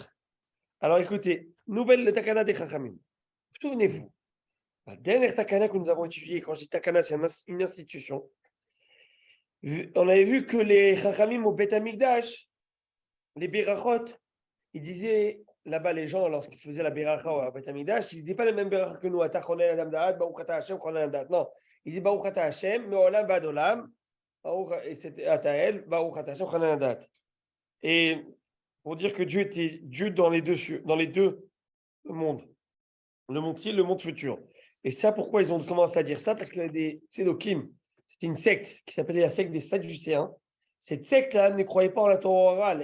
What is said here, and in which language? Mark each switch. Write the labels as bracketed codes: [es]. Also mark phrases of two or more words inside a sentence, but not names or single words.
[fr] Alors, écoutez, nouvelle Takana des Chachamim. Souvenez-vous, la dernière Takana que nous avons étudiée, quand je dis Takana, c'est une institution. On avait vu que les Chachamim au [he] בית המקדש, [fr] les Berachot, ils disaient là-bas, les gens, lorsqu'ils faisaient la Beracha au [he] בית המקדש, [fr] ils ne disaient pas le même Beracha que nous. [he] אתה חונן אדם דעת, ברוך אתה השם, חונן אדם דעת. [fr] Non, ils disaient [he] ברוך אתה השם, מן העולם ועד העולם, ברוך אתה אל, ברוך אתה השם, חונן אדם דעת. [fr] Et pour dire que Dieu était Dieu dans les deux mondes, le monde ci, le monde futur. Et ça, pourquoi ils ont commencé à dire ça? Parce qu'il y a des Sédokim. C'était une secte qui s'appelait la secte des Sadducéens. Cette secte-là ne croyait pas en la Torah orale.